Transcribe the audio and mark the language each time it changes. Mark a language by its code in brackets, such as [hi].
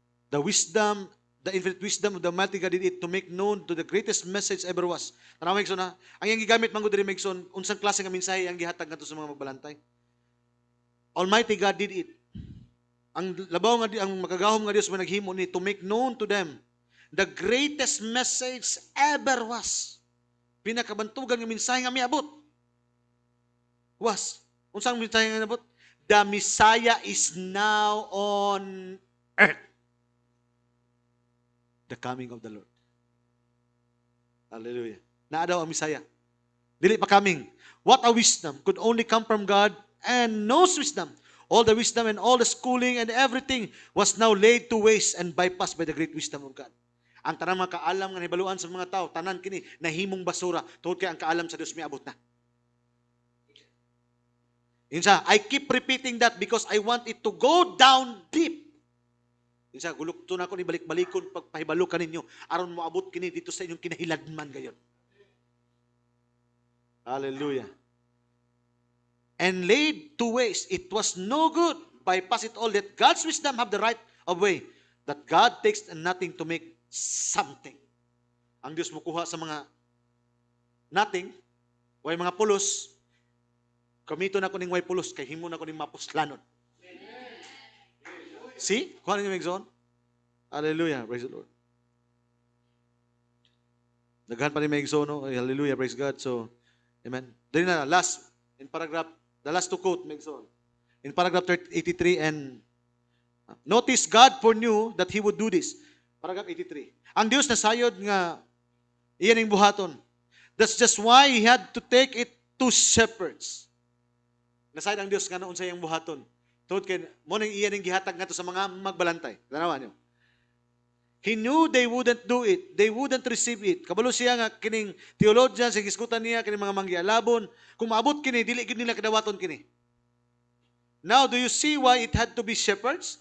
[en] The infinite wisdom of the Almighty God did it to make known to the greatest message ever was. [ceb] Tanaw Megson ha? Ang iyang gigamit man gud diri Megson, unsang klase nga mensahe ang gihatag ngadto sa mga magbalantay. [en] Almighty God did it. [ceb] Ang labaw nga ang makagahom nga Dios man naghimo ni [en] to make known to them the greatest message ever was. [ceb] Pinakabantugan nga mensahe nga miabot. Was. Unsang mensahe nga miabot? [en] The Messiah is now on earth. The coming of the Lord. Hallelujah. [ceb] Naa daw ang Messiah. Dili pa [en] coming. What a wisdom could only come from God and knows wisdom. All the wisdom and all the schooling and everything was now laid to waste and bypassed by the great wisdom of God. [ceb] Ang tanang mga kaalam nga nahibaluan sa mga tao, tanan kini nahimong basura tungod kay ang kaalam sa Dios miabot na. [en] Insa, I keep repeating that because I want it to go down deep. [ceb] Insa, gulukto na ko ni balik-balikon pagpahibalo kaninyo aron moabot kini dito sa inyong kinahiladman gayon. [en] Hallelujah. And laid to waste. It was no good. Bypass it all. Let God's wisdom have the right of way. That God takes nothing to make something. [ceb] Ang Diyos mukuha sa mga nothing, way mga pulos, kamito na ko ning way pulos, kay himo na ko ning mapuslanon. [en] See? [ceb] Kuha ninyo [en] Megson? Hallelujah. Praise the Lord. [ceb] Naghan pa ni Megson, no? Hallelujah. [en] Praise God. [ceb] So, amen. Dali na, [en] last, in paragraph, the last to quote, Megson. In paragraph 83 and notice God foreknew that He would do this. Paragraph 83. [ceb] Ang Diyos nasayod nga iyan ang buhaton. [en] That's just why He had to take it to shepherds. [ceb] Nasayod ang Diyos nga noon sa iyang buhaton. Tungod kay mo nang iyan ang gihatag ngadto sa mga magbalantay. Tanawa niyo. [en] He knew they wouldn't do it. They wouldn't receive it. [ceb] Kabalo siya nga kining theologian sa gisgutan niya kining mga manggialabon, kung maabot kini dili gid nila kadawaton kini. [en] Now, do you see why it had to be shepherds?